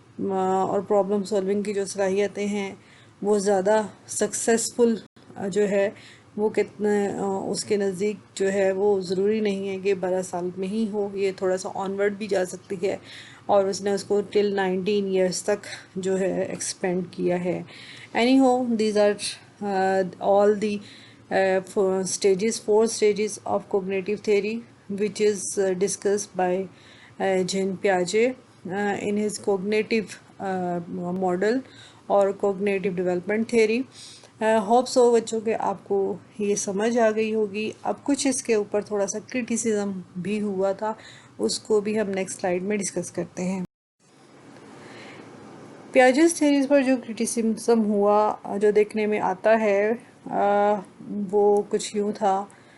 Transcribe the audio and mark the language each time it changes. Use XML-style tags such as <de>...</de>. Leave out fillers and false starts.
<hi>और problem solving की जो सलाहियतें हैं वो ज़्यादा सक्सेसफुल जो है वो कितने उसके नज़दीक जो है वो ज़रूरी नहीं है कि 12 साल में ही हो, ये थोड़ा सा ऑनवर्ड भी जा सकती है, और उसने उसको टिल 19 ईयर्स तक जो है एक्सपेंड किया है।</hi> <en>Anyhow, these are all the stages, 4 stages of cognitive theory, which is discussed by Jean Piaget in his cognitive model और cognitive development theory।</en> <hi>Hope so बच्चों के आपको ये समझ आ गई होगी। अब कुछ इसके ऊपर थोड़ा सा क्रिटिसिज्म भी हुआ था, उसको भी हम नेक्स्ट स्लाइड में डिस्कस करते हैं। पियाजेस थ्योरीज पर जो क्रिटिसिज्म हुआ जो देखने में आता है वो कुछ यूँ था।</hi>